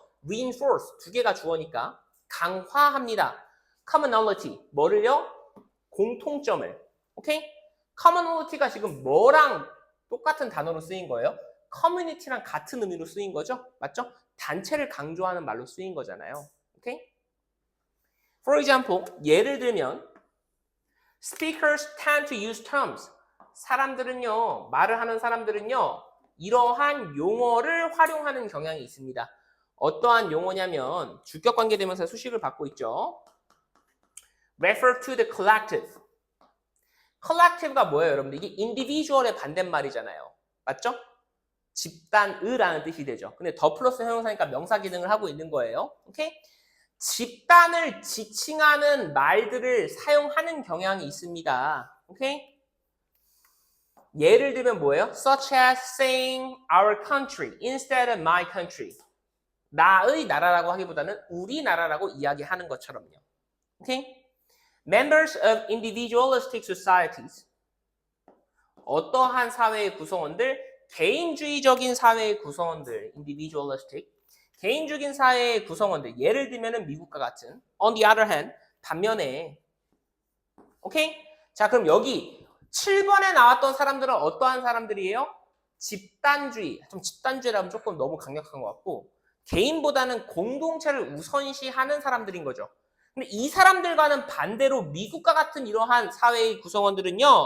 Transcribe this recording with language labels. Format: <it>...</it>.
<ko>reinforce, 두 개가 주어니까 강화합니다. commonality, 뭐를요? 공통점을. 오케이? commonality가 지금 뭐랑 똑같은 단어로 쓰인 거예요? community랑 같은 의미로 쓰인 거죠? 맞죠? 단체를 강조하는 말로 쓰인 거잖아요. 오케이?</ko> <en>For example,</en> <ko>예를 들면</ko> <en>speakers tend to use terms.</en> <ko>사람들은요, 말을 하는 사람들은요, 이러한 용어를 활용하는 경향이 있습니다. 어떠한 용어냐면 주격관계대명사 수식을 받고 있죠.</ko> <en>refer to the collective.</en> <ko>collective가 뭐예요, 여러분들? 이게 individual의 반대말이잖아요. 맞죠? 집단의라는 뜻이 되죠. 근데 더 플러스 형용사니까 명사 기능을 하고 있는 거예요. 오케이? 집단을 지칭하는 말들을 사용하는 경향이 있습니다. 오케이? 예를 들면 뭐예요?</ko> <en>Such as saying our country instead of my country.</en> <ko>나의 나라라고 하기보다는 우리나라라고 이야기하는 것처럼요. 오케이?</ko> <en>Members of individualistic societies.</en> <ko>어떠한 사회의 구성원들? 개인주의적인 사회의 구성원들.</ko> <en>individualistic.</en> <ko>개인주의적인 사회의 구성원들. 예를 들면 미국과 같은.</ko> <en>On the other hand,</en> <ko>반면에 오케이? 자, 그럼 여기 7번에 나왔던 사람들은 어떠한 사람들이에요? 집단주의. 좀 집단주의라면 조금 너무 강력한 것 같고 개인보다는 공동체를 우선시하는 사람들인 거죠. 근데 이 사람들과는 반대로 미국과 같은 이러한 사회의 구성원들은요.</ko>